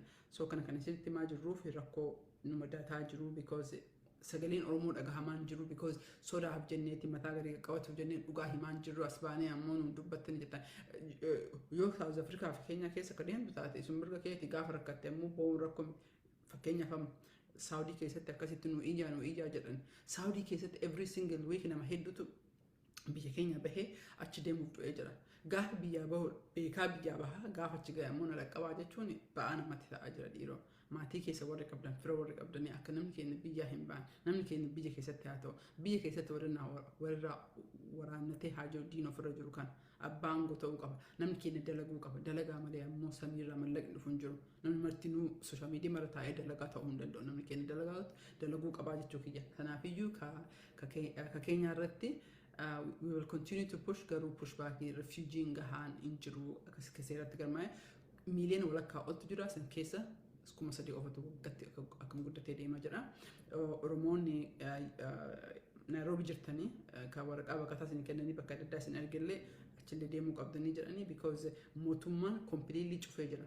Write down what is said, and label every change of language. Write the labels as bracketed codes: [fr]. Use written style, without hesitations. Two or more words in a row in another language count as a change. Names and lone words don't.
[om] So kana isinitti himaa jirruuf rakkoo nu mudataa jiru because sagaleen Oromoo dhagahamaan jiru because sodaaf jenneeti mataa gadi qabatuuf jenneen dhugaa himaan jiru as baanee ammoo nu dubbattanii jettan yoo South Africa fi Keenyaa keessa akka deemtu taate sun mirga keetii gaafa rakkatte ammoo bo'uun rakkoo fakkeenyaaf Saudi keessatti akkasitti nu iyyaa jedhan Saudi keessatti [en] every single week [om] nama hedduutu biyya keenya bahee achi deemuuf du'ee jira. Gaafa biyyaa bahu beekaa biyyaa bahaa gaafa achi ga'e ammoo na dhaqqabaa jechuun ba'aa namatti ta'aa jira dhiiroo. Maatii keessa warri qabdan fira warri qabdanii akka namni keenya biyyaa hin ba'an namni keenya biyya keessatti haa ta'u biyya keessatti warra waraannatee haa jiru diina ofirra jiru kan abbaan ta'uu qaba namni keenya dalaguu qaba dalagaa malee ammoo samiirraa mallaqni dhufu hin jiru namni martinuu [en] sooshaal miidiyaa [om] mara taa'ee dalagaa ta'uu hin danda'u namni keenya dalaguu qabaa jechuu kiyya kanaafiyyuu ka keenya irratti [en] we will continue to push [om] garuu [en] push back refugeeing [om] gahaan hin jiru akka seeratti galmaa'e miiliyoona walakkaa oltu jira san keessa kuma sadii qofatu waggaatti akkam guddatee deemaa jira. Oromoonni Nairobi jirtanii kan waraqaa baqataa isin kennanii bakka adda addaa isin argillee achillee deemuu qabdanii jedhanii because mootummaan completely cufee jira.